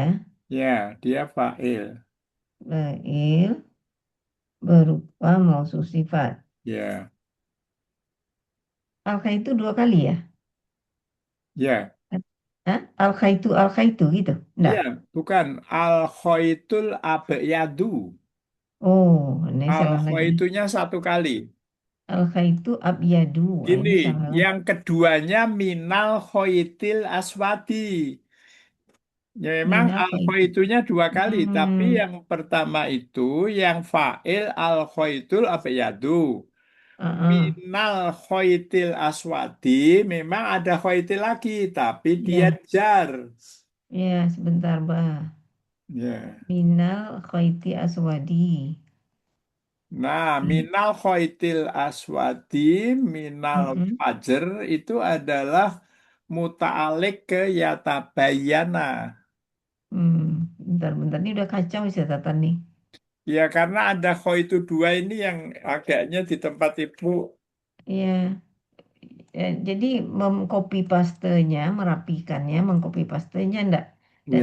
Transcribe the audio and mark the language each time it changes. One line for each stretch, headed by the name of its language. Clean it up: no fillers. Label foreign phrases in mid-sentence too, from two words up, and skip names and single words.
Indonesian: Ya, dia fa'il. Fa'il berupa mausuf sifat. Ya, Al-khaitu dua kali ya? ya, Hah? Al-khaitu gitu? Enggak. ya, bukan
Arabic: الخيط الأبيض.
Indonesian: Oh, ini salah lagi. Al-khaitunya satu kali.
Arabic: الخيط أبيض. Nah,
Indonesian: Gini, ini salah. yang keduanya
Arabic: من الخيط الأسود.
Indonesian: Ya memang
Arabic: من خيط.
Indonesian: al-khaitunya dua kali, tapi Hmm. yang pertama itu yang fa'il
Arabic: الخيط الأبيض. Uh-uh. من الخيط الأسود
Indonesian: memang ada khaitil lagi, tapi dia Ya, jar. ya sebentar, Bah. Ya,
Arabic: من الخيط أسود.
Indonesian: Nah, I-
Arabic: من الخيط الأسود، من mm-mm.
Indonesian: fajr itu adalah muta'alik ke yatabayana. Bentar-bentar ini udah kacau sih catatan nih. Ya, karena ada khaitu dua ini yang agaknya di tempat ibu. Iya, jadi mengcopy pastenya, merapikannya, mengcopy pastenya enggak